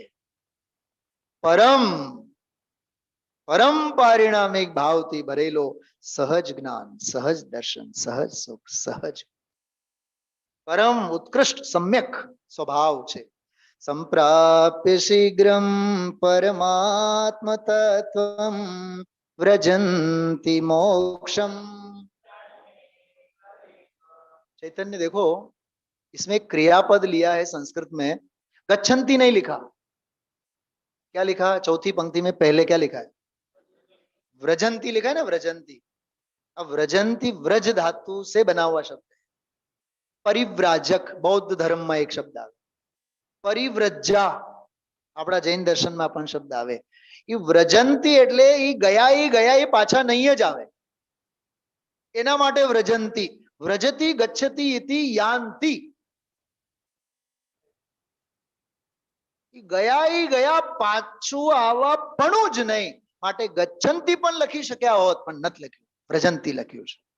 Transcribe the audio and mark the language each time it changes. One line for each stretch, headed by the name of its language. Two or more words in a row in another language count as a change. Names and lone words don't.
Gujarati: પરમ પરમ પારિણામિક ભાવથી ભરેલો સહજ જ્ઞાન, સહજ દર્શન, સહજ સુખ, સહજ પરમ ઉત્કૃષ્ટ સમ્યક સ્વભાવ છે.
Sanskrit: સંપ્રાપ્ય શીઘ્રમ પરમાત્મ તત્વમ વ્રજંતિ मोक्षम.
Hindi: चैतन्य देखो, इसमें क्रियापद लिया है संस्कृत में, गच्छन्ति नहीं लिखा. क्या लिखा? चौथी पंक्ति में पहले क्या लिखा है? व्रजंती लिखा है ना, व्रजंती. अब व्रजंती व्रज धातु से बना हुआ शब्द है. परिव्राजक बौद्ध धर्म में एक शब्द आवे.
Gujarati: परिव्रजा આપણા જૈન દર્શનમાં પણ શબ્દ આવે. એ વ્રજંતી એટલે એ ગયા એ પાછા નહીં જ આવે, એના માટે વ્રજંતી.
Sanskrit: વ્રજતી ગચ્છતી ઇતિ યાન્તિ.
Gujarati: ગયા પાછું આવવા પણ જ નહીં માટે ગચ્છંતી પણ લખી શક્યા હોત, પણ નથી લખ્યું, વ્રજંતી લખ્યું છે.